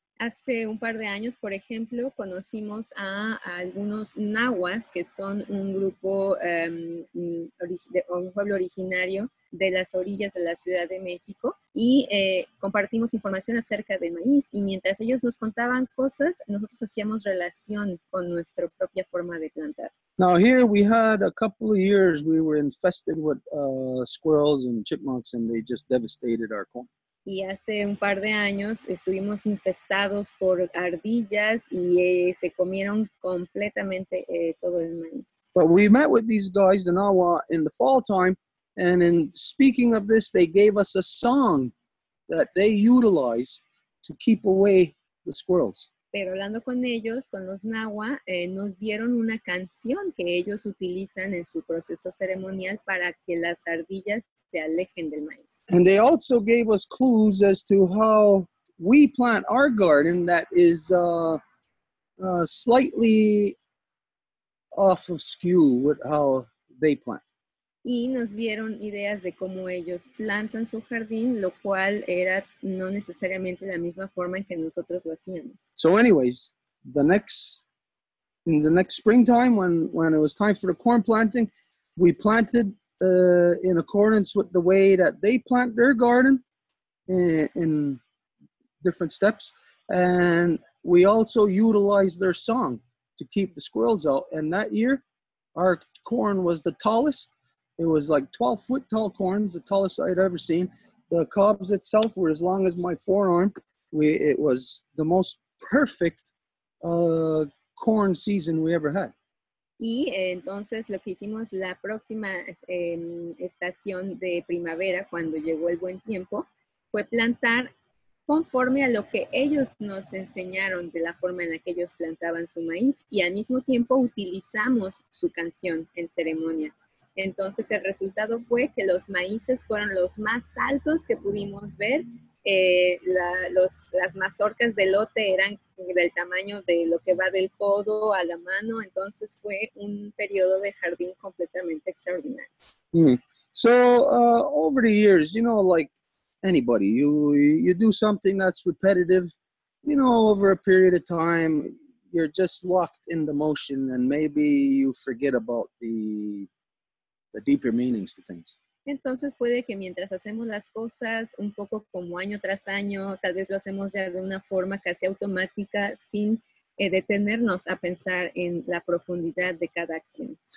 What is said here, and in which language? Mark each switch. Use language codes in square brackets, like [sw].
[es] Hace un par de años, por ejemplo, conocimos a algunos nahuas, que son un grupo, un pueblo originario de las orillas de la Ciudad de México, y compartimos información acerca del maíz, y mientras ellos nos contaban cosas, nosotros hacíamos relación con nuestra propia forma de plantar. [en] Now here we had a couple of years we were infested with squirrels and chipmunks, and they just devastated our corn. [es] Y hace un par de años estuvimos infestados por ardillas y se comieron completamente todo el maíz. [en] But we met with these guys, the Nawa, in the fall time, and in speaking of this, they gave us a song that they utilize to keep away the squirrels. [es] Pero hablando con ellos, con los Nahua, nos dieron una canción que ellos utilizan en su proceso ceremonial para que las ardillas se alejen del maíz. [en] And they also gave us clues as to how we plant our garden that is slightly off of skew with how they plant. [es] Y nos dieron ideas de cómo ellos plantan su jardín, lo cual era no necesariamente la misma forma en que nosotros lo hacíamos. [en] So anyways, in the next springtime, when it was time for the corn planting, we planted in accordance with the way that they plant their garden in different steps. And we also utilized their song to keep the squirrels out. And that year, our corn was the tallest. It was like 12-foot tall corns, the tallest I'd ever seen. The cobs itself were as long as my forearm. It was the most perfect corn season we ever had. [es] Y entonces lo que hicimos la próxima estación de primavera, cuando llegó el buen tiempo, fue plantar conforme a lo que ellos nos enseñaron de la forma en la que ellos plantaban su maíz, y al mismo tiempo utilizamos su canción en ceremonia. Entonces el resultado fue que los maíces fueron los más altos que pudimos ver. Las mazorcas de lote eran del tamaño de lo que va del codo a la mano. Entonces fue un periodo de jardín completamente extraordinario. [en] So over the years, you know, like anybody, you do something that's repetitive, you know, over a period of time, you're just locked in the motion, and maybe you forget about the deeper meanings to things. [es] Entonces puede que mientras hacemos las cosas un poco como año tras año, tal vez lo hacemos ya de una forma casi automática sin detenernos a pensar en la profundidad de cada acción.